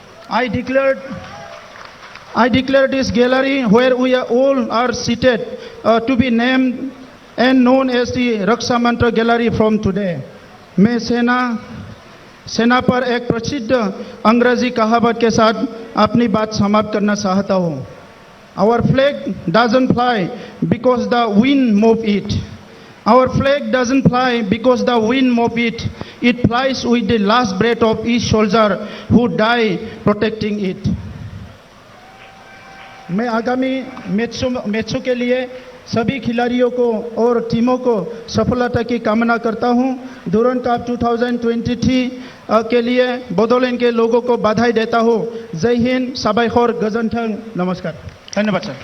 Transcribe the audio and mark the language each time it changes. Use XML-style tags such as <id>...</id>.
<en>I declare this gallery where we all are seated to be named and known as the Raksha Mantra Gallery from today.</en> <hi>मैं सेना पर एक प्रसिद्ध अंग्रेजी कहावत के साथ अपनी बात समाप्त करना चाहता हूँ।</hi> <en>Our flag doesn't fly because the wind moves it. Our flag doesn't fly because the wind moves it. It flies with the last breath of each soldier who die protecting it.</en> <hi>मैं आगामी मैचों के लिए सभी खिलाड़ियों को और टीमों को सफलता की कामना करता हूं। डुरंड कप 2023 के लिए बोडोलैंड के लोगों को बधाई देता हूं। जय हिंद, साबायखर, गोजोन्थों, नमस्कार। धन्यवाद सर।</hi>